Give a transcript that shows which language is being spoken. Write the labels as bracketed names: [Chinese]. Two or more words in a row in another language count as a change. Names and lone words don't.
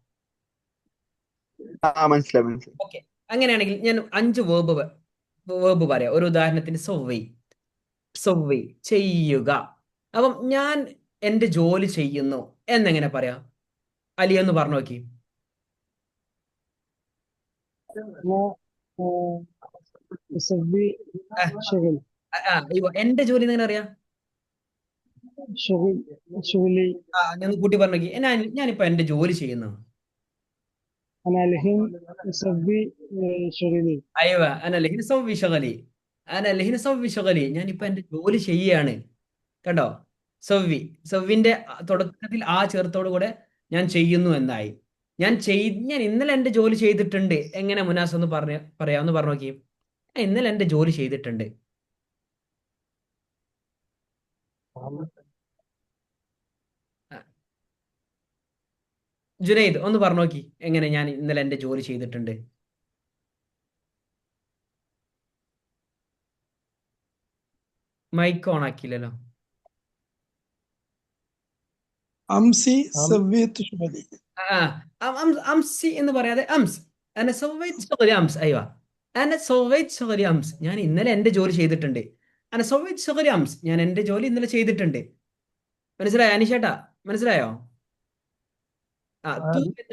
[Malayalam] ആ മനസ്സിലായി മനസ്സിലായി. ഓക്കെ. അങ്ങനെയാണെങ്കിൽ ഞാൻ 5 വേർബ് പറയാം. ഒരു ഉദാഹരണത്തിന് സൊവ്വി, സൊവ്വി ചെയ്യുക. അപ്പം ഞാൻ എന്റെ ജോലി ചെയ്യുന്നു എന്നെങ്ങനെ പറയാം? അലി ഒന്ന് പറഞ്ഞു നോക്കി. [Arabic] أنا آه، أسوي ആ, شغل. [Malayalam] എന്റെ ജോലി എന്ന് എങ്ങനെ അറിയാം? [Arabic] شغل شغلي. [Malayalam] ഞാൻ കൂട്ടി പറഞ്ഞു നോക്കി. ഞാനിപ്പോ എന്റെ ജോലി ചെയ്യുന്നു. [Arabic] أنا الحين أسوي شغلي. أيوه أنا الحين سوي شغلي أنا الحين سوي شغلي, [Malayalam] ഞാനിപ്പോ എന്റെ ജോലി ചെയ്യാണ്. കണ്ടോ? സവ്വി, സവ്വിന്റെ തുടക്കത്തിൽ ആ ചേർത്തോടു കൂടെ ഞാൻ ചെയ്യുന്നു എന്നായി. ഞാൻ ഇന്നലെ എന്റെ ജോലി ചെയ്തിട്ടുണ്ട്. എങ്ങനെ മുനാസ് ഒന്ന് പറയാമെന്ന് പറഞ്ഞു നോക്കി. ഞാൻ ഇന്നലെ എന്റെ ജോലി ചെയ്തിട്ടുണ്ട്. ആ, ജുനൈദ് ഒന്ന് പറഞ്ഞു നോക്കി, എങ്ങനെ ഞാൻ ഇന്നലെ എന്റെ ജോലി ചെയ്തിട്ടുണ്ട്? മൈക്ക് ഓൺ ആക്കിയില്ലല്ലോ. [Arabic] أمسي سويت شغلي. അംസി [Malayalam] എന്ന് പറയാതെ [Arabic] അംസ്. أنا سويت شغلي أمس. [Malayalam] അയ്യോ, [Arabic] أنا سويت شغلي أمس, [Malayalam] ഞാൻ ഇന്നലെ എന്റെ ജോലി ചെയ്തിട്ടുണ്ട്. [Arabic] أنا سويت شغلي أمس, [Malayalam] ഞാൻ എന്റെ ജോലി ഇന്നലെ ചെയ്തിട്ടുണ്ട്. മനസ്സിലായോ അനീഷേട്ടാ? മനസ്സിലായോ? ആ തു എന്ന്